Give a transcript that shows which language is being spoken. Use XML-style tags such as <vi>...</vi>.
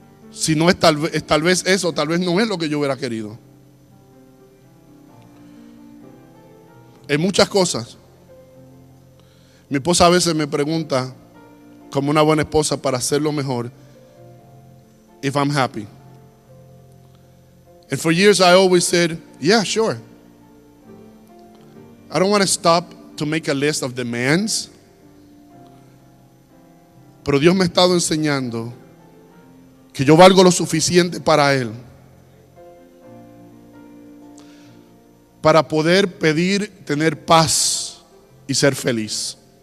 <es>Si no es tal vez eso, tal vez no es lo que yo hubiera querido. En muchas cosas. Mi esposa a veces me pregunta, como una buena esposa, para hacerlo mejor,</es> <en>if I'm happy. And for years I always said, yeah, sure. I don't want to stop to make a list of demands.</en> <es>Pero Dios me ha estado enseñando que yo valgo lo suficiente para Él, para poder pedir, tener paz y ser feliz.</es>